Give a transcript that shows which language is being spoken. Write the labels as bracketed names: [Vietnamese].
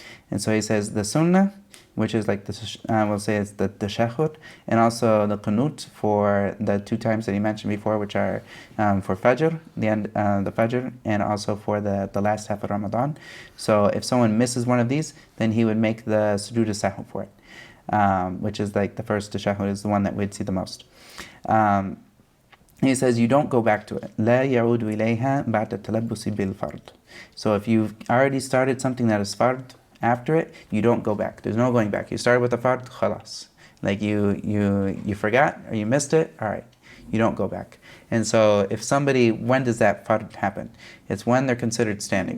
[English] And so he says the sunnah, which is like we'll say it's the tashahhud, and also the qunut for the 2 times that he mentioned before, which are for Fajr, the end, the Fajr, and also for the last half of Ramadan. So if someone misses one of these, then he would make the sujood sahw for it, which is like the first tashahhud is the one that we'd see the most. He says you don't go back to it. [Arabic] لا يعود إليها بعد التلبس بالفرض. [English] So if you've already started something that is fard, after it, you don't go back. There's no going back. You started with the fard, khalas. Like you forgot or you missed it, all right. You don't go back. And so if somebody, when does that fard happen? It's when they're considered standing.